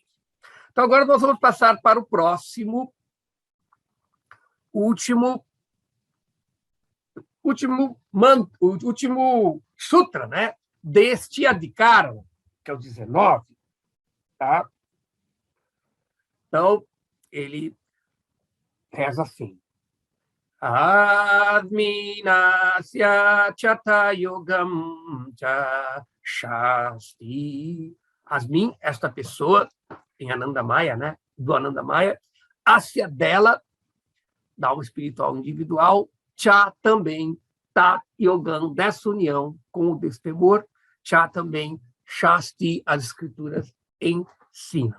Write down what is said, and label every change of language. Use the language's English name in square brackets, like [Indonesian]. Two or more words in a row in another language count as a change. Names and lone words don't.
[Portuguese] Então, agora nós vamos passar para o próximo, último sutra, né, deste Adhikaram, que é o 19. Tá? Então, ele reza assim. [Sanskrit] अस्मिन्नस्य च तद्योगं च शास्ति. Asmin, [Portuguese] esta pessoa, em Anandamaya, né, do Anandamaya, Asya dela, da alma espiritual individual, Cha também, [Sanskrit] तद्योगम्, [Portuguese] dessa união com o destemor, Cha também, Shasti, as escrituras ensinam.